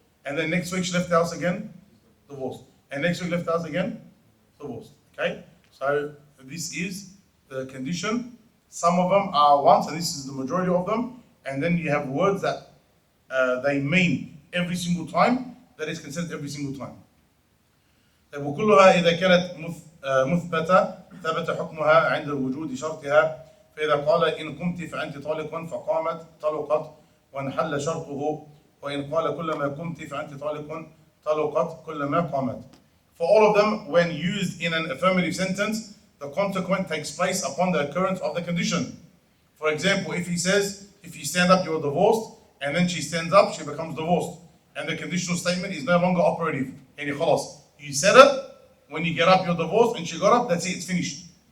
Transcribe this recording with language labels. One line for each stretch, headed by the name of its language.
English: And then next week she left the house again, divorced. And next week left the house again, divorced. Okay? So this is the condition. Some of them are once, and this is the majority of them. And then you have words that they mean every single time, that is considered every single time.
Arabic: وكلها إذا كانت مثبتة ثبت حكمها عند وجود شرطها. فإذا قال إن قمت فأنت طالق فقامت طلقت وانحل شرطه وإن قال كلما قمت فأنت طالق طلقت كلما قامت.
English: For all of them, when used in an affirmative sentence, the consequent takes place upon the occurrence of the condition. For example, if he says, if you stand up, you're divorced, and then she stands up, she becomes divorced. And the conditional statement is no longer operative. Yani khalas. You said it, when you get up, you're divorced, and she got up, that's it, it's finished.